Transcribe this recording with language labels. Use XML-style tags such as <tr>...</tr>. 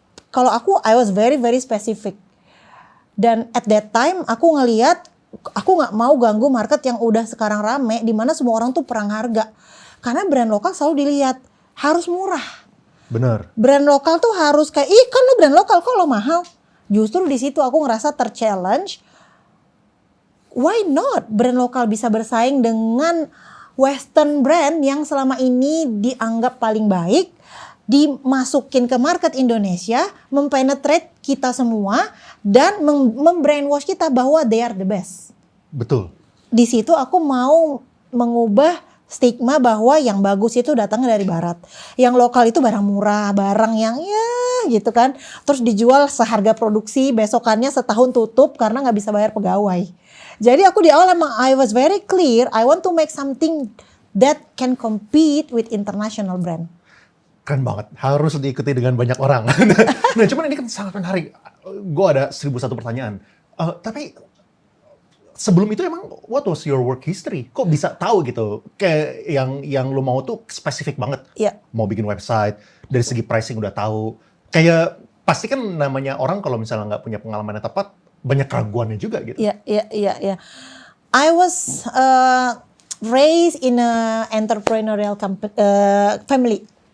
<id>Kalau aku,</id> <en>I was very very specific.</en> <id>Dan</id> <en>at that time</en> <id>aku ngelihat aku nggak mau ganggu market yang udah sekarang rame di mana semua orang tuh perang harga. Karena brand lokal selalu dilihat harus murah. Bener. Brand lokal tuh harus kayak, ih kan lo brand lokal kok lo mahal. Justru di situ aku ngerasa terchallenge.</id> <en>Why not</en> <id>brand lokal bisa bersaing dengan Western brand yang selama ini dianggap paling baik, dimasukin ke market Indonesia, mempenetrate kita semua dan membrainwash kita bahwa</id> <en>they are the best.</en> <id>Betul. Di situ aku mau mengubah stigma bahwa yang bagus itu datangnya dari barat. Yang lokal itu barang murah, barang yang ya gitu kan. Terus dijual seharga produksi, besokannya setahun tutup karena nggak bisa bayar pegawai. Jadi aku di awal emang</id> <en>I was very clear, I want to make something that can compete with international brand.</en> <id>Keren banget, harus diikuti dengan banyak orang. Nah cuman ini kan sangat menarik. Gue ada 1.001 pertanyaan. Tapi sebelum itu emang</id> <en>what was your work history?</en> <id>Kok bisa tahu gitu? Kayak yang lo mau tuh spesifik banget. Iya. Mau bikin website, dari segi pricing udah tahu. Kayak pasti kan namanya orang kalau misalnya nggak punya pengalaman yang tepat, banyak keraguannya juga gitu. Iya.</id> <en>I was raised in a entrepreneurial family.</en>